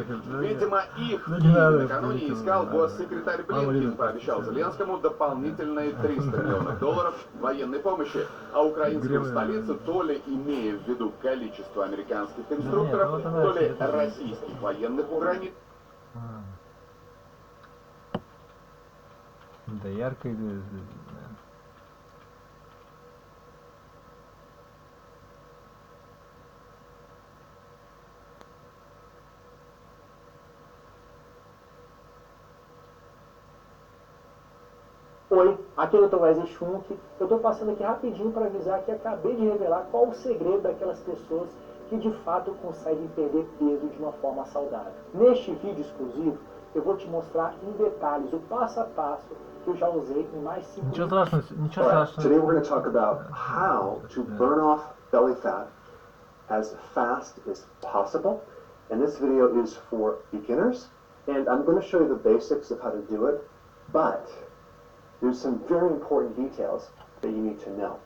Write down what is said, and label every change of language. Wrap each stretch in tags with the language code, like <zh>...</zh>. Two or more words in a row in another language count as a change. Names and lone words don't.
<ru>Видимо, их в Киеве накануне искал госсекретарь Блинкен, пообещал Зеленскому дополнительные 300 миллионов долларов военной помощи. А украинскую столицу, то ли имея в виду количество американских инструкторов, то ли российских военных у границ. Да, ярко.</ru> <pt>Oi, aqui é o Dr. Wesley Schunk. Eu estou passando aqui rapidinho para avisar que acabei de revelar qual o segredo daquelas pessoas que de fato conseguem perder peso de uma forma saudável. Neste vídeo exclusivo, eu vou te mostrar em detalhes o passo a passo que eu já usei em mais 5 minutos.</pt> <en>Today we're going to talk about how to burn off belly fat as fast as possible. And this video is for beginners. And I'm going to show you the basics of how to do it. But there's some very important details that you need to know.</en>